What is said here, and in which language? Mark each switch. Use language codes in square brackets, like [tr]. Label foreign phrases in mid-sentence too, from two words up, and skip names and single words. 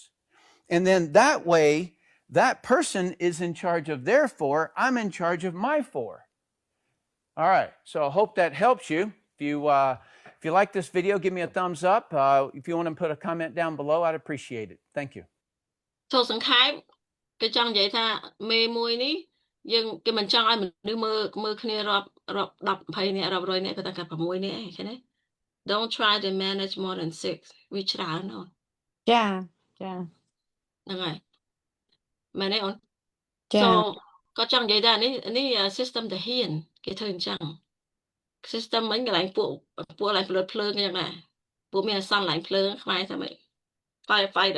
[en] And then that way, that person is in charge of their 4, I'm in charge of my 4. All right, so I hope that helps you. If you like this video, give me a thumbs up. If you want to put a comment down below, I'd appreciate it. Thank you. [km] ចូលសង្ខេបគេចង់និយាយថាមេមួយនេះយើងគេមិនចង់ឲ្យមនុស្សមើលគ្នារាប់10 20នាក់រាប់100នាក់គាត់តែ6នាក់ឯងឃើញទេ [en] Don't try to manage more than 6 [km] វាច្រើនអូន ចា ហ្នឹងហើយមែនទេអូន ចា so គាត់ចង់និយាយថានេះ system តាហ៊ានគេធ្វើអញ្ចឹង system មិញកន្លែងពួកកន្លែងផលិតភ្លើងអញ្ចឹងដែរពួកមានអសន្នកន្លែងភ្លើងខ្មែរថាម៉េច firefighter